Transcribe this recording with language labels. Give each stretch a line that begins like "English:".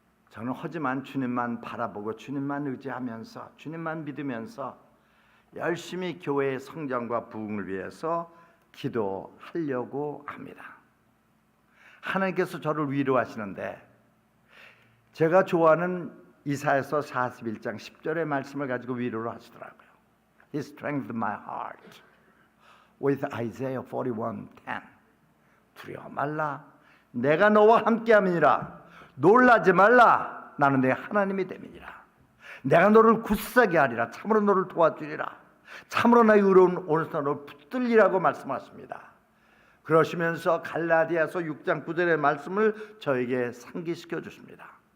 Korean: 저는 하지만 주님만 바라보고 주님만 의지하면서 주님만 믿으면서 열심히 교회의 성장과 부흥을 위해서 기도하려고 합니다. 하나님께서 저를 위로하시는데 제가 좋아하는 이사야서 41장 10절의 말씀을 가지고 위로를 하시더라고요.
English: He strengthened my heart with Isaiah 41:10.
Korean: 두려워 말라. 내가 너와 함께함이니라. 놀라지 말라. 나는 내 하나님이 됨이니라. 내가 너를 굳세게 하리라. 참으로 너를 도와주리라. 참으로 나의 의로운 오른손으로 너를 붙들리라고 말씀하십니다. 그러시면서 갈라디아서 6장 9절의 말씀을 저에게 상기시켜 주십니다.